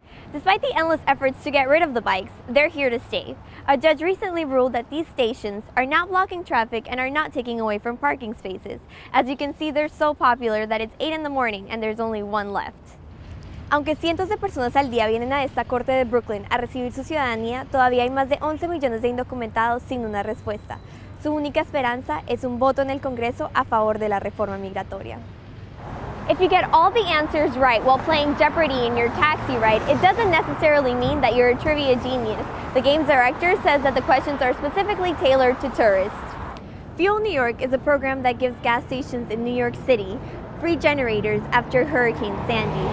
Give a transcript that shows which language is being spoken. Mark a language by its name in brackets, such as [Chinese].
[English] Despite the endless efforts to get rid of the bikes, they're here to stay. A judge recently ruled that these stations are not blocking traffic and are not taking away from parking spaces. As you can see, they're so popular that it's 8 in the morning and there's only one left. [Spanish] Aunque cientos de personas al día vienen a esta corte de Brooklyn a recibir su ciudadanía, todavía hay más de 11 millones de indocumentados sin una respuesta. Su única esperanza es un voto en el Congreso a favor de la reforma migratoria. [English] If you get all the answers right while playing Jeopardy in your taxi ride, it doesn't necessarily mean that you're a trivia genius. The game's director says that the questions are specifically tailored to tourists. Fuel New York is a program that gives gas stations in New York City free generators after Hurricane Sandy.